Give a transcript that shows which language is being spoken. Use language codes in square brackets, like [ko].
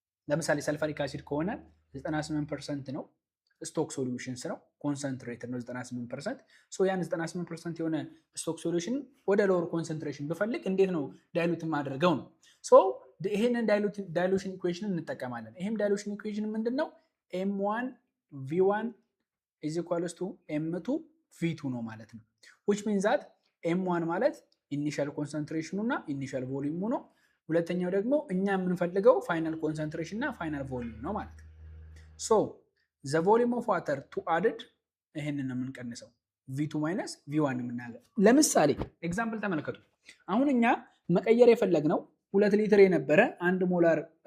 [am] ለምሳሌ ሰልፈሪክ አሲድ ከሆነ 98% ነው ስቶክ ሶሉሽንስ ነው፣ ኮንሰንትሬትድ ነው 98%። ሶ ያን 98% የሆነ ስቶክ ሶሉሽን ወደ ሎወር ኮንሰንትሬሽን ብፈልግ እንዴት ነው ዳይሉት ማድረገው ነው። ሶ ይሄንን ዳይሉሽን ኢኩዌሽን እንጠቀማለን። ይሄም ዳይሉሽን ኢኩዌሽን ምንድነው? [en] m1 v1 is equals to m2 v2 [am] ነው ማለት ነው። [en] which means that [am] M1 ማለት ኢኒሻል ኮንሰንትሬሽኑ እና ኢኒሻል ቮሊዩሙ ነው። ሁለተኛው ደግሞ እኛ የምንፈልገው ፋይናል ኮንሰንትሬሽን እና ፋይናል ቮሊዩም ነው ማለት ነው። [en] ሶ ዘ ቮሊዩም ኦፍ ዋተር ቱ አድድ [am] ይሄንን ነው የምንቀንሰው V2 ማይነስ V1 የምናገር። ለምሳሌ ኤግዛምፕል ተመልከቱ። አሁን እኛ መቀየር የፈለግነው 2 ሊትር የነበረ 1 ሞላር